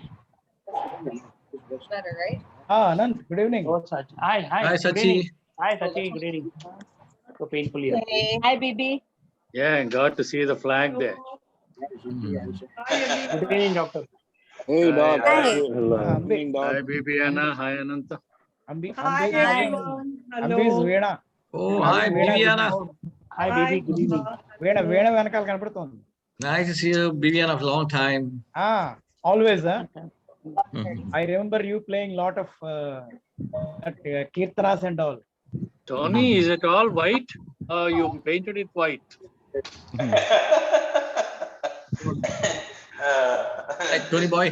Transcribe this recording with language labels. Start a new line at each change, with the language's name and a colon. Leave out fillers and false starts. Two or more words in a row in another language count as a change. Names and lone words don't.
English: Better, right? Anand, good evening. Oh, Sachi. Hi. Hi, Good Sachi. evening. Hi, Sachi. Good evening. So painful here. Hey. Hi, Bibi. Yeah, got to see the flag there. Good evening, doctor. Hey, dog. Hi. Hello. Ambi. Hi, Bibiana. Hi, Ananta. Ambi Hi, is everyone. Ambi is Veena. Oh, hi, Viviana. Hi, baby. Good evening.
Telugu: వేణ వేణ వెనకాల కనపడుతుంది.
English: Nice to see you, Vivian, of long time. Always, I remember you playing lot of kirtanas and all. Tony, is it all white? You painted it white. Hey, Tony boy.